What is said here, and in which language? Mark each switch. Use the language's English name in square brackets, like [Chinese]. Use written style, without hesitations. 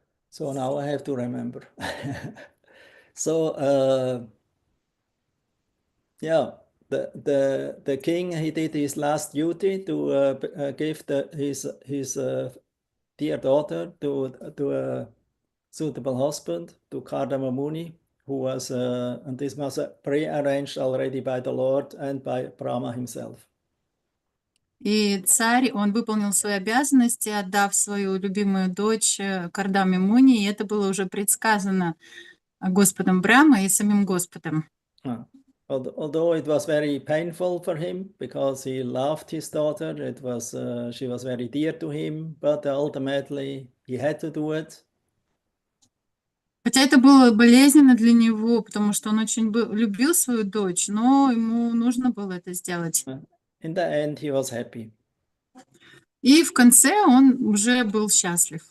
[English] So now I have to remember. So yeah, the king, he did his last duty to give his dear daughter to a suitable husband, to Kardama Muni, who was, and this was pre-arranged already by the Lord and by Brahma himself. [Russian] И царь, он выполнил свои обязанности, отдав свою любимую дочь Кардаме Муни, и это было уже предсказано Господом Брахмой и самим Господом. [English] Although it was very painful for him because he loved his daughter, she was very dear to him, but ultimately he had to do it. [Russian] Хотя это было болезненно для него, потому что он очень любил свою дочь, но ему нужно было это сделать. [English] In the end, he was happy. [Russian] И в конце он уже был счастлив.